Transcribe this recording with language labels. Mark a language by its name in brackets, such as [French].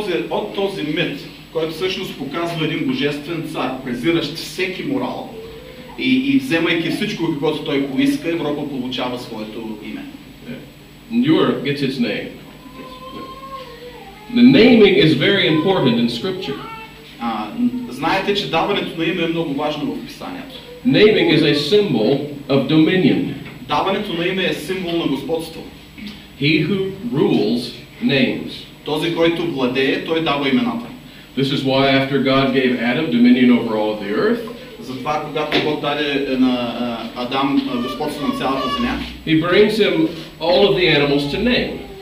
[Bulgarian] От този мит, който всъщност показва един божествен цар, презиращ всеки морал и вземайки всичко, каквото той поиска, Европа получава своето име. [English] Europe gets its name. The naming is very important in Scripture. [Bulgarian] Знаете, че даването на име е много важно в Писанието. [English] Naming is a symbol of dominion. [Bulgarian] Даването на име е символ на господство. [English] He who rules names. [Bulgarian] Този, който владее, той дава имената. [English] This is why after God gave Adam dominion over all of the earth, [Bulgarian] затова когато Бог даде на Адам господство на цялата земя, [English] he brings him all of the animals to name.